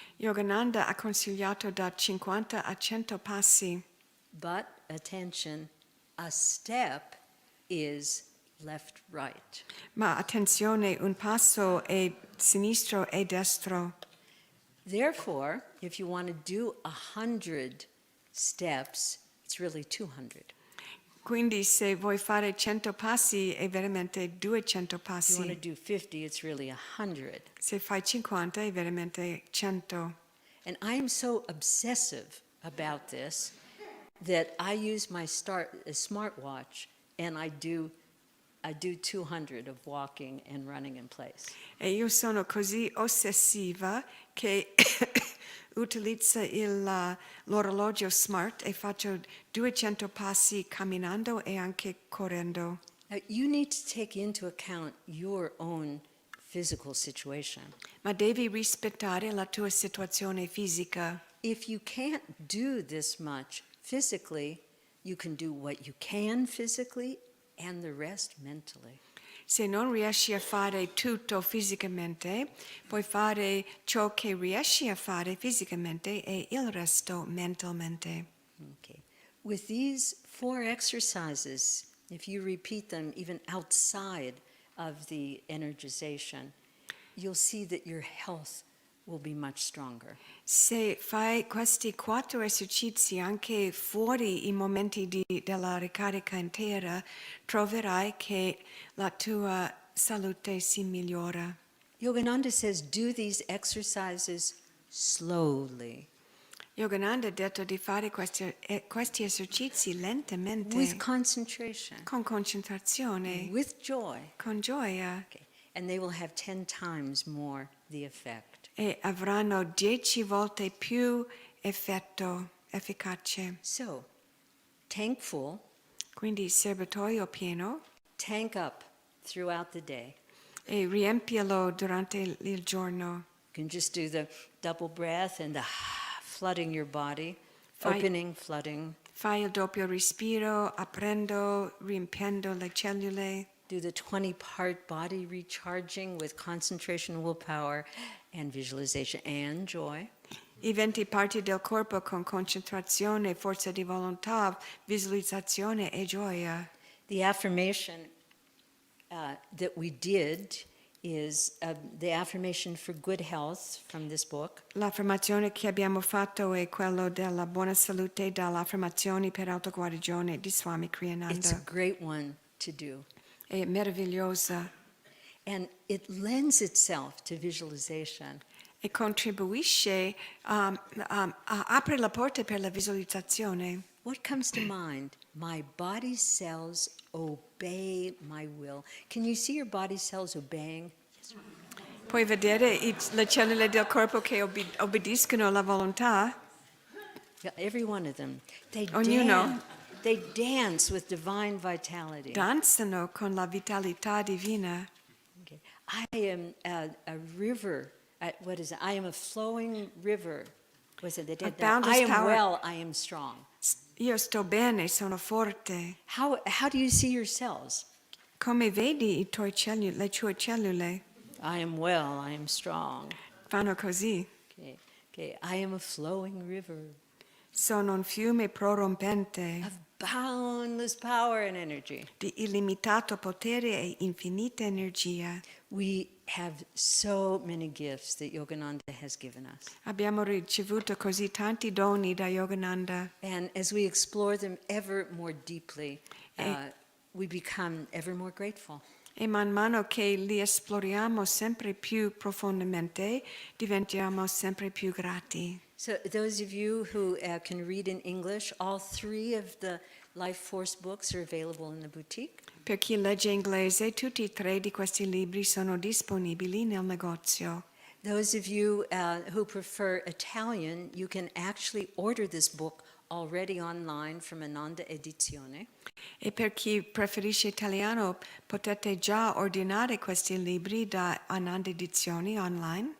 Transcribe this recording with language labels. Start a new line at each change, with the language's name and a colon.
Italian: Yogananda ha consigliato da 50 a 100 passi.
English: But attention, a step is left, right.
Italian: Ma attenzione, un passo è sinistro e destro.
English: Therefore, if you want to do 100 steps, it's really 200.
Italian: Quindi se vuoi fare 100 passi è veramente 200
English: If you want to
Italian: passi.
English: do 50, it's really 100.
Italian: Se fai 50 è veramente 100.
English: And I am so obsessive about this that I use my smartwatch and I do 200 of walking and running in place.
Italian: E io sono così ossessiva che utilizzo l'orologio smart e faccio 200 passi camminando e anche correndo.
English: Now, you need to take into account your own physical situation.
Italian: Ma devi rispettare la tua situazione fisica.
English: If you can't do this much physically, you can do what you can physically and the rest mentally.
Italian: Se non riesci a fare tutto fisicamente, puoi fare ciò che riesci a fare fisicamente e il resto mentalmente.
English: Okay. With these 4 exercises, if you repeat them even outside of the energization, you'll see that your health will be much stronger.
Italian: Se fai questi 4 esercizi anche fuori i momenti della ricarica intera, troverai che la tua salute si migliora.
English: Yogananda says, do these exercises slowly,
Italian: Yogananda ha detto di fare questi esercizi lentamente,
English: with concentration,
Italian: con concentrazione,
English: with joy.
Italian: con gioia,
English: Okay. And they will have 10 times more the effect.
Italian: e avranno 10 volte più effetto efficace.
English: So, tank full,
Italian: Quindi serbatoio pieno
English: tank up throughout the day.
Italian: e riempilo durante il giorno.
English: You can just do the double breath and the flooding your body,
Italian: Fai-
English: opening, flooding.
Italian: Fai il doppio respiro, aprendo, riempiendo le cellule.
English: Do the 20-part body recharging with concentration, willpower, and visualization and joy.
Italian: I 20 parti del corpo con concentrazione, forza di volontà, visualizzazione e gioia.
English: The affirmation that we did is the affirmation for good health from this book.
Italian: L'affermazione che abbiamo fatto è quello della buona salute dall'affermazioni per autoguarigione di Swami
English: It's a
Italian: Kriyananda.
English: great one to do.
Italian: È meravigliosa
English: And it lends itself to visualization.
Italian: e contribuisce, apre la porta per la visualizzazione.
English: What comes to mind? My body cells obey my will. Can you see your body cells obeying?
Italian: Puoi vedere le cellule del corpo che obbediscono alla volontà?
English: every one of them.
Italian: Ognuno.
English: They dance with divine vitality.
Italian: Danzano con la vitalità divina.
English: Okay. I am a river. What is it? I am a flowing river. Was it? boundless I am power. well. I am strong.
Italian: Io sto bene, sono forte.
English: How do you see yourselves?
Italian: Come vedi le tue cellule?
English: I am well. I am strong.
Italian: Fanno così.
English: Okay. Okay. I am a flowing river
Italian: Sono un fiume prorompente
English: of boundless power and energy.
Italian: di illimitato potere e infinita energia.
English: We have so many gifts that Yogananda has given us.
Italian: Abbiamo ricevuto così tanti doni da Yogananda
English: And as we explore them ever more deeply, we become ever more grateful.
Italian: e man mano che li esploriamo sempre più profondamente diventiamo sempre più grati.
English: So those of you who can read in English, all 3 of the Life Force books are available in the boutique.
Italian: Per chi legge inglese, tutti e 3 di questi libri sono disponibili nel negozio.
English: Those of you who prefer Italian, you can actually order this book already online from Ananda Edizione.
Italian: E per chi preferisce italiano, potete già ordinare questi libri da Ananda Edizioni online.